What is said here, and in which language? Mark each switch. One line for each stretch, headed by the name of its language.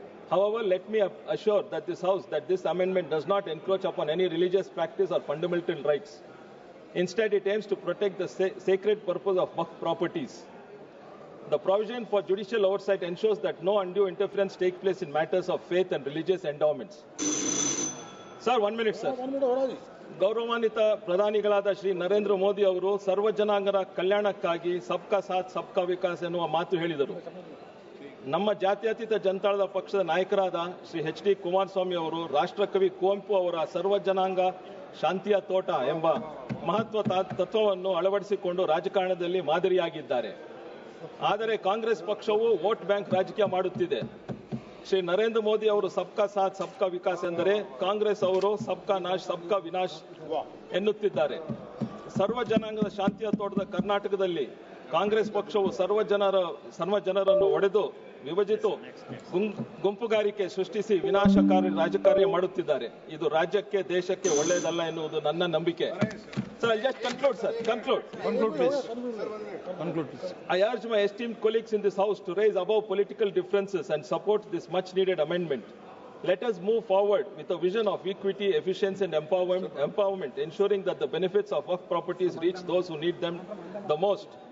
English: However, let me assure that this House that this amendment does not encroach upon any religious practice or fundamental rights. Instead, it aims to protect the sacred purpose of Waqf properties. The provision for judicial oversight ensures that no undue interference takes place in matters of faith and religious endowments. Sir, 1 minute, sir.
Kannada: ಗೌರವಾನ್ವಿತ ಪ್ರಧಾನಿಗಳಾದ ಶ್ರೀ ನರೇಂದ್ರ ಮೋದಿ ಅವರು ಸರ್ವ ಜನಾಂಗರ ಕಲ್ಯಾಣಕ್ಕಾಗಿ
Hindi: ಸಬ್ಕಾ ಸಾಥ್ ಸಬ್ಕಾ ವಿಕಾಸ್
Kannada: ಎನ್ನುವ ಮಾತು ಹೇಳಿದರು. ನಮ್ಮ ಜಾತ್ಯತೀತ ಜನತಾದಳ ಪಕ್ಷದ ನಾಯಕರಾದ ಶ್ರೀ ಎಚ್.ಡಿ. ಕುಮಾರಸ್ವಾಮಿ ಅವರು ರಾಷ್ಟ್ರಕವಿ ಕುವೆಂಪು ಅವರ ಸರ್ವ ಜನಾಂಗ ಶಾಂತಿಯ ತೋಟ ಎಂಬ ಮಹತ್ವ ತತ್ವವನ್ನು ಅಳವಡಿಸಿಕೊಂಡು ರಾಜಕಾರಣದಲ್ಲಿ ಮಾದರಿಯಾಗಿದ್ದಾರೆ. ಆದರೆ ಕಾಂಗ್ರೆಸ್ ಪಕ್ಷವು ವೋಟ್ ಬ್ಯಾಂಕ್ ರಾಜಕೀಯ ಮಾಡುತ್ತಿದೆ. ಶ್ರೀ ನರೇಂದ್ರ ಮೋದಿ ಅವರು
Hindi: ಸಬ್ಕಾ ಸಾಥ್ ಸಬ್ಕಾ ವಿಕಾಸ್
Kannada: ಎಂದರೆ ಕಾಂಗ್ರೆಸ್ ಅವರು
Hindi: ಸಬ್ಕಾ ನಾಶ್ ಸಬ್ಕಾ ವಿನಾಶ್
Kannada: ಎನ್ನುತ್ತಿದ್ದಾರೆ. ಸರ್ವ ಜನಾಂಗದ ಶಾಂತಿಯ ತೋಟದ ಕರ್ನಾಟಕದಲ್ಲಿ ಕಾಂಗ್ರೆಸ್ ಪಕ್ಷವು ಸರ್ವ ಜನರನ್ನು ಒಡೆದು ವಿಭಜಿತು ಗುಂಪುಗಾರಿಕೆ ಸೃಷ್ಟಿಸಿ ವಿನಾಶಕಾರಿ ರಾಜಕಾರ್ಯ ಮಾಡುತ್ತಿದ್ದಾರೆ. ಇದು ರಾಜ್ಯಕ್ಕೆ ದೇಶಕ್ಕೆ ಒಳ್ಳೆಯದಲ್ಲ ಎನ್ನುವುದು ನನ್ನ ನಂಬಿಕೆ.
English: Sir, I'll just conclude, sir. Conclude, please. Conclude, please. I urge my esteemed colleagues in this House to raise above political differences and support this much-needed amendment. Let us move forward with a vision of equity, efficiency and empowerment, ensuring that the benefits of Waqf properties reach those who need them the most.